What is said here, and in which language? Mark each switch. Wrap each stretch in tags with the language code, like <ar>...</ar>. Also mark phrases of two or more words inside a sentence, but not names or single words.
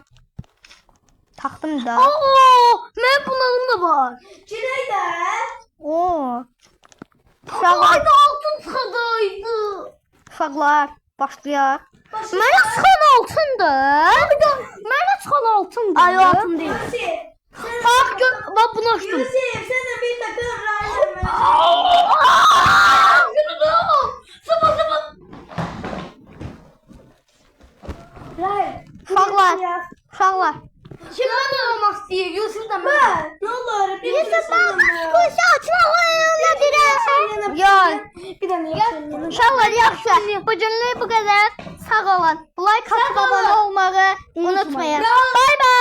<az>Taxdım da. Oo, mən bunların da var.</az> <tr>Çilek de.</tr> <az>Oo. Uşaqlar,</az> <tr>Ayda altın sıradaydı.</tr> <az>uşaqlar başlayaq. Mənə çıxan altındır. Mənə çıxan altındır.</az> <tr>Ay o altın değil. Yusuf. Bak gör, bak bunu açtım. Yusuf sen de bir takım raylar ver. Sıfır sıfır. Ray.</tr> <az>Uşaqlar, uşaqlar.</az> <tr>Kimden olmak istiyor? Yusuf da ben. Ben. Ne olur bir</tr> <az>Yusuf kuş açmaq oyununa girək. Yox.</az> <tr>Bir tane yapalım.</tr> <az>Uşaqlar yaxşı. Bu günlük bu qədər. Sağ olun. Like atıb abunə olmağı unutmayın. Bay</az>